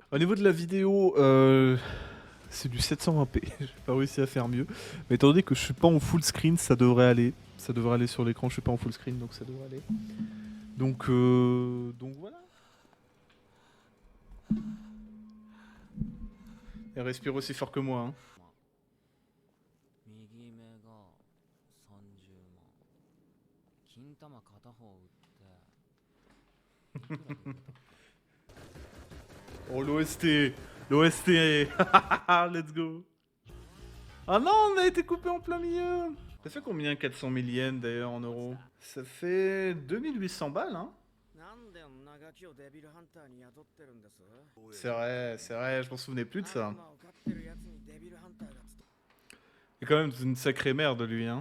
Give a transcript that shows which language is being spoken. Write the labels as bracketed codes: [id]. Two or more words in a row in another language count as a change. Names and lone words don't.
[fr] Au niveau de la vidéo, c'est du 720p. J'ai pas réussi à faire mieux. Mais étant donné que je suis pas en [en] full screen, [fr] ça devrait aller. Ça devrait aller sur l'écran. Je suis pas en [en] full screen, [fr] donc ça devrait aller. Donc voilà. Elle respire aussi fort que moi, hein. [ja] 右目が30万金玉片方打って [fr] Oh, l'OST. L'OST. [en] Let's go. [fr] Ah non, on a été coupé en plein milieu. Ça fait combien 400 000 yens d'ailleurs en euros? Ça fait 2800 balles, hein. C'est vrai, je m'en souvenais plus de ça. C'est quand même une sacrée merde, lui, hein.